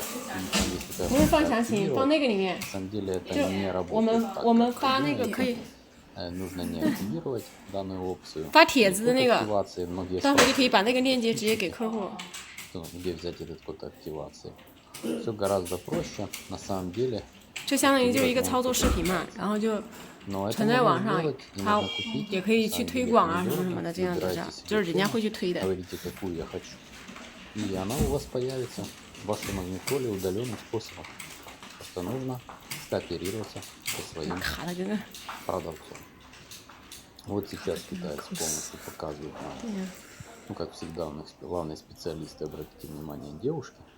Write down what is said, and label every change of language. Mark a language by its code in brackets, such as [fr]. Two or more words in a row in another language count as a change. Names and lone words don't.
[ru] И там есть такая функция активировать. На самом деле это не работает так, как нужно не активировать данную опцию. Код активации. Многие спрашивают, где взять этот код активации. Все гораздо проще. На самом деле. [zh] 这相当于就是一个操作视频嘛，然后就传在网上，它也可以去推广啊什么的，这样就是人家会去推的。 [ru] Говорите, какую я хочу. И она у вас появится в вашем магнитоле удаленным способом. Просто нужно скооперироваться со своим продавцом. Вот сейчас китаец полностью показывает нам. Ну, как всегда, у нас главные специалисты, обратите внимание, девушки.